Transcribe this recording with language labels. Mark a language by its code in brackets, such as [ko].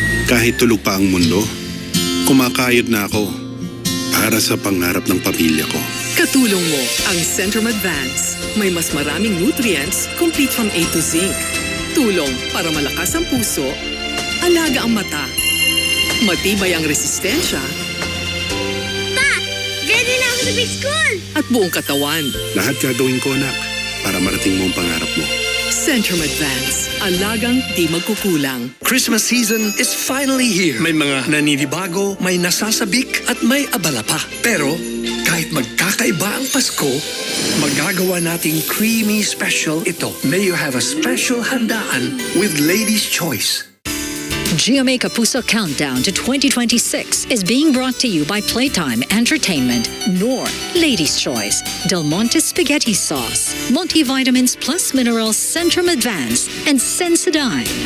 [tl] Kahit tulog pa ang mundo, kumakayod na ako para sa pangarap ng pamilya ko. Katulong mo ang Centrum Advance. May mas maraming [en] nutrients, complete from A to zinc. [tl] Tulong para malakas ang puso, alaga ang mata, matibay ang resistensya, Pa! Ready na ako sa [en] big school! [tl] at buong katawan. Lahat gagawin ko, anak, para marating mo ang pangarap mo. Centrum Advance. Alagang di magkukulang. [en] Christmas season is finally here. [tl] May mga naninibago, may nasasabik at may abala pa. Pero kahit magkakaiba ang Pasko, magagawa nating [en] creamy special [tl] ito. [en] May you have a special handaan with Lady's Choice. GMA Kapuso Countdown to 2026 is being brought to you by Playtime Entertainment, Knorr, Lady's Choice, Del Monte Spaghetti Sauce, Multivitamins Plus Minerals Centrum Advance, and Sensodyne.